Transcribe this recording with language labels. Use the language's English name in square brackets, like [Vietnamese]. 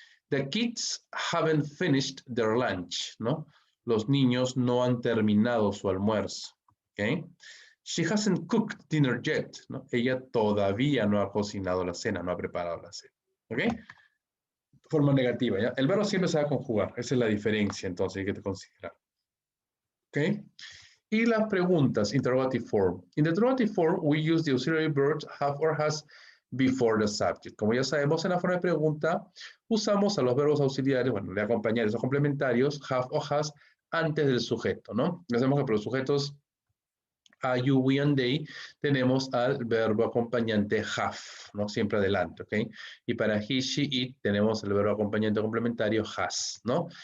[English] The kids haven't finished their lunch, ¿no? [Spanish] Los niños no han terminado su almuerzo, ¿ok? [English] She hasn't cooked dinner yet, ¿no? [Spanish] Ella todavía no ha cocinado la cena, no ha preparado la cena, ¿ok? Forma negativa, ¿ya? El verbo siempre se va a conjugar, esa es la diferencia, entonces hay que considerar, ¿ok? Y las preguntas, [English] interrogative form. In the interrogative form, we use the auxiliary verbs have or has before the subject. [Spanish] Como ya sabemos, en la forma de pregunta, usamos a los verbos auxiliares, bueno, de acompañantes o complementarios, have o has, antes del sujeto, ¿no? Ya sabemos que para los sujetos a you, we, and they, tenemos al verbo acompañante have, ¿no? Siempre adelante, ¿ok? Y para he, she, it, tenemos el verbo acompañante complementario has, ¿no?